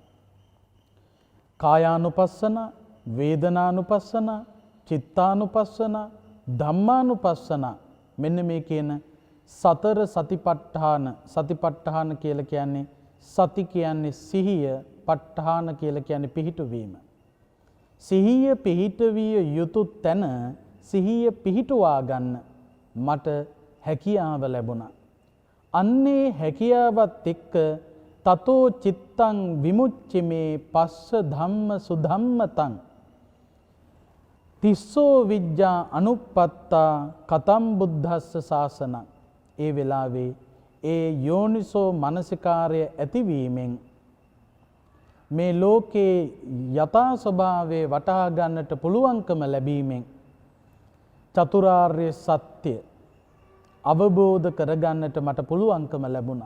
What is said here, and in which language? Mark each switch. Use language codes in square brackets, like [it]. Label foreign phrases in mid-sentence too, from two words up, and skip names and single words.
[si] කායානුපස්සන, වේදනානුපස්සන, චිත්තානුපස්සන, ධම්මානුපස්සන මෙන්න මේ කියන සතර සතිපට්ඨාන කියලා කියන්නේ සති කියන්නේ සිහිය, ප ဋ ාණ කියලා කියන්නේ පිහිටුවීම. සිහිය පිහිටවිය යුතු තැන සිහිය පිහිටුවා ගන්න මට හැකියාව ලැබුණා. අන්නේ හැකියාවත් එක්ක [pi] තතෝ චිත්තං විමුච්චිමේ පස්ස ධම්ම සුධම්මතං තිස්සෝ විජ්ජා අනුප්පත්තා කතම් බුද්ධස්ස ශාසනං. [si] ඒ වෙලාවේ ඒ යෝනිසෝ මනසිකාරය ඇතිවීමෙන් මේ ලෝකේ යථා ස්වභාවය වටහා ගන්නට පුළුවන්කම ලැබීමෙන් චතුරාර්ය සත්‍ය අවබෝධ කරගන්නට මට පුළුවන්කම ලැබුණා.